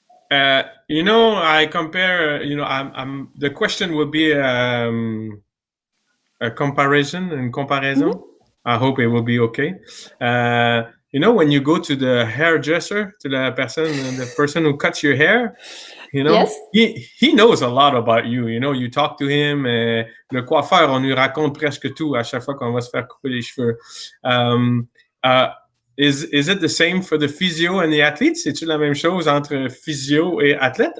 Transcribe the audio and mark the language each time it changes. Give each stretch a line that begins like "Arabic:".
English: I compare, I'm the question would be a comparison. Mm-hmm. I hope it will be okay. When you go to the hairdresser, to the person who cuts your hair, yes. he knows a lot about you. You talk to him.
French: Le coiffeur, on lui raconte presque tout à chaque fois qu'on va se faire couper les cheveux.
English: Is it the same for the physio and the athletes?
French: C'est-tu la même chose entre physio et athlète?